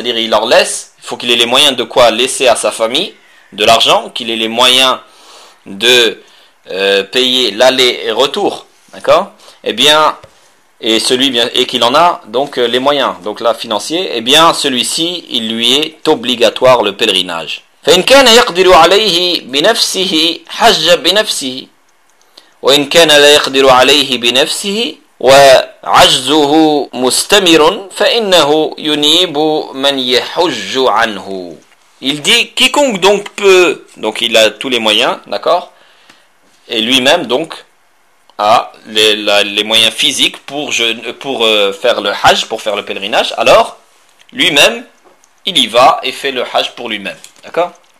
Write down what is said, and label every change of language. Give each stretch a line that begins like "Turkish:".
French: C'est-à-dire, il leur laisse, il faut qu'il ait les moyens de quoi laisser à sa famille de l'argent, qu'il ait les moyens de payer l'aller et retour. D'accord? Eh bien, et qu'il en a donc les moyens, donc là, financiers, eh bien, celui-ci, il lui est obligatoire le pèlerinage.
Arabic: فَإِنْ كَانَ يَقْدِرُ عَلَيْهِ بِنَفْسِهِ حَجَّ بِنَفْسِهِ وإن كان لا يقدر عليه بنفسه وعجزه مستمر فإنه ينيب من يحج عنه.
French: Il dit, quiconque donc peut, donc il a tous les moyens, d'accord, et lui-même donc a les moyens physiques pour faire le hajj, pour faire le pèlerinage, alors lui-même il y va et fait le hajj pour lui-même, d'accord.